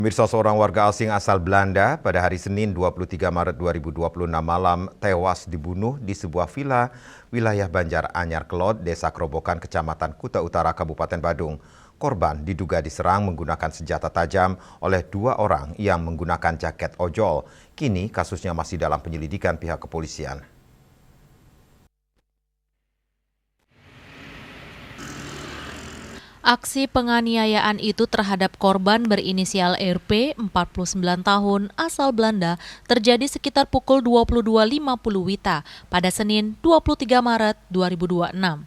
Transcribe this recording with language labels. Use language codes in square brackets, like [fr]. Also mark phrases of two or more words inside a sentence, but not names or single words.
[id] Pemirsa, seorang warga asing asal Belanda pada hari Senin 23 Maret 2026 malam tewas dibunuh di sebuah villa wilayah Banjar Anyar Kelot, Desa Kerobokan, Kecamatan Kuta Utara, Kabupaten Badung. Korban diduga diserang menggunakan senjata tajam oleh dua orang yang menggunakan jaket ojol. Kini kasusnya masih dalam penyelidikan pihak kepolisian. Aksi penganiayaan itu terhadap korban berinisial RP, 49 tahun, asal Belanda, terjadi sekitar pukul 22.50 WITA pada Senin 23 Maret 2026.